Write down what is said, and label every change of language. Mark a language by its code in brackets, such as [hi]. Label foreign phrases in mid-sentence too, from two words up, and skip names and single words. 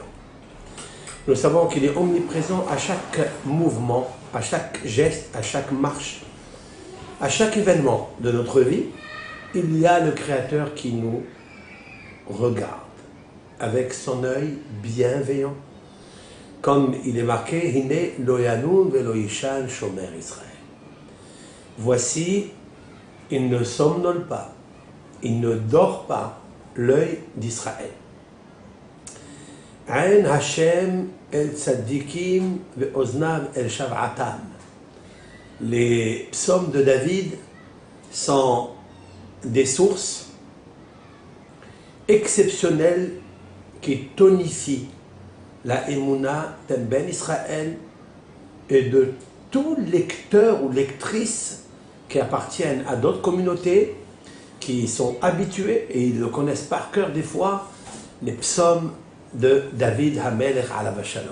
[fr] Nous savons qu'il est omniprésent à chaque mouvement, à chaque geste, à chaque marche, à chaque événement de notre vie. Il y a le créateur qui nous regarde avec son œil bienveillant. Comme il est marqué, [he] הנה לא ינום ולא יישן שומר ישראל. [fr] Voici, il ne somnole pas, il ne dort pas, l'œil d'Israël. [he] עין השם אל צדיקים ואזניו אל שוועתם. [fr] Les psaumes de David sont des sources exceptionnelles qui tonifient la Emouna d'un [he] בן ישראל [fr] et de tous lecteurs ou lectrices qui appartiennent à d'autres communautés, qui sont habitués, et ils le connaissent par cœur des fois, les psaumes de David [he] המלך עליו השלום.